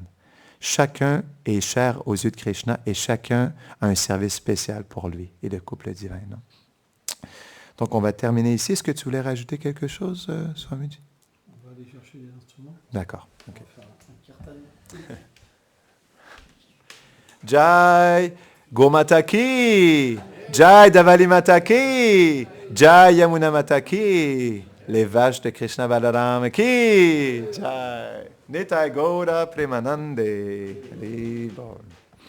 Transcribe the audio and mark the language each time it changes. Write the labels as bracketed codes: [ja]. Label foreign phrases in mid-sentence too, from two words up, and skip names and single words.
[fr] Chacun est cher aux yeux de Krishna et chacun a un service spécial pour lui et le couple divin. Non? Donc, on va terminer ici. Est-ce que tu voulais rajouter quelque chose, Swamiji? On va aller chercher les instruments. D'accord. Okay. On va faire un kirtan. [hi] जय गोमाता की, जय धवली माता की, जय यमुना माता की, [fr] les vaches de [hi] कृष्ण बलराम की, जय निताई गौर प्रेमानन्दे.